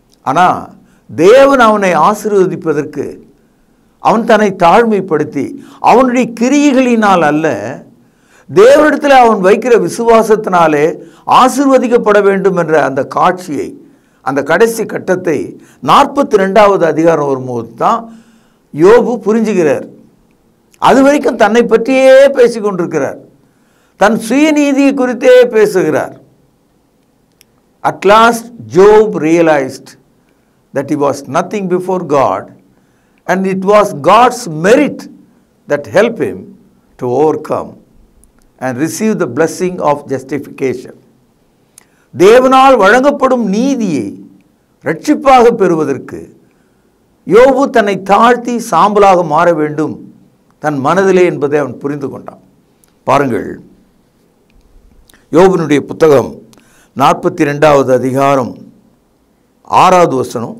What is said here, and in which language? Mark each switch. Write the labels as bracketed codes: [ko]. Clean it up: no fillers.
[ta] ஆனால் தேவன் அவனை ஆசீர்வதிப்பதற்கு அவன் தன்னை தாழ்மைப்படுத்தி அவனுடைய கிரியைகளினால் அல்ல, தேவனிடத்தில் அவன் வைக்கிற விசுவாசத்தினாலே ஆசீர்வதிக்கப்பட வேண்டும் என்ற அந்த காட்சியை, அந்த கடைசி கட்டத்தை 42வது அதிகாரம் வரும்போது தான் யோபு புரிஞ்சுகிறார். அது வரைக்கும் தன்னை பற்றியே பேசிக்கொண்டிருக்கிறார், தன் சுயநீதியை குறித்தே பேசுகிறார். [en] At last Job realized that he was nothing before God, and it was God's merit that helped him to overcome and receive the blessing of justification. [ta] தேவனால் வழங்கப்படும் நீதியை இரட்சிப்பாக பெறுவதற்கு யோபு தன்னை தாழ்த்தி சாம்பலாக மாற வேண்டும் தன் மனதிலே என்பதை அவன் புரிந்து கொண்டான். பாருங்கள், யோபுனுடைய புத்தகம் 42வது அதிகாரம் 6வது வசனம்.